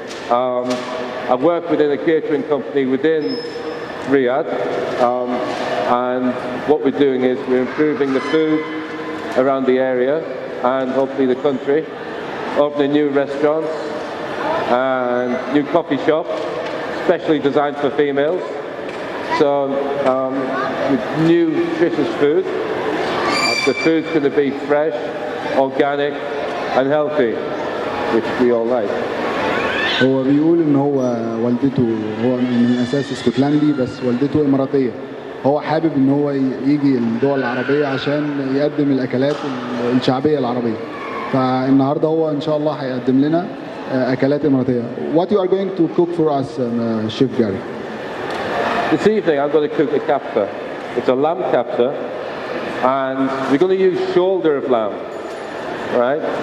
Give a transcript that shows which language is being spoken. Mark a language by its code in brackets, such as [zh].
[en] I work within a catering company within Riyadh, and what we're doing is we're improving the food around the area and hopefully the country, opening new restaurants and new coffee shops, specially designed for females. So with new nutritious food, the food's going to be fresh, organic and healthy, which we all like. [ar] هو بيقول ان هو والدته هو من اساس اسكتلاندي بس والدته اماراتيه. هو حابب ان هو يجي الدول العربيه عشان يقدم الاكلات الشعبيه العربيه. فالنهارده هو ان شاء الله هيقدم لنا اكلات اماراتيه. [en] What you are going to cook for us, Chef Gary? This evening I'm going to cook a kafta. It's a lamb kafta, and we're going to use shoulder of lamb. Right?